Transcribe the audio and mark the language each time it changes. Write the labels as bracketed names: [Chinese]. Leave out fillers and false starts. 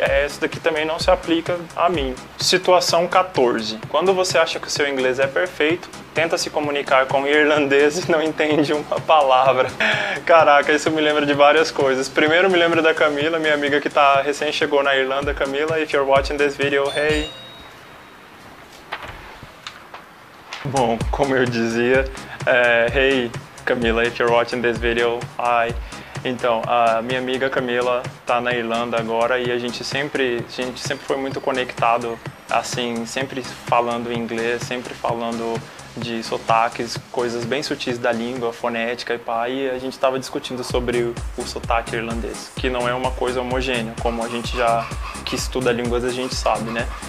[Portuguese] Essa daqui também não se aplica a mim. Situação 14. Quando você acha que o seu inglês é perfeito, tenta se comunicar com irlandês e não entende uma palavra. Caraca, isso me lembra de várias coisas. Primeiro me lembra da Camila, minha amiga que recém chegou na Irlanda. [English] Camila, if you're watching this video, hey. [Portuguese] Bom, como eu dizia, [English] hey, Camila, if you're watching this video, hi. [Portuguese] Então, a minha amiga Camila tá na Irlanda agora e a gente sempre foi muito conectado, assim, sempre falando inglês, sempre falando de sotaques, coisas bem sutis da língua, fonética e pá, e a gente estava discutindo sobre o sotaque irlandês, que não é uma coisa homogênea, como a gente que estuda línguas a gente sabe, né?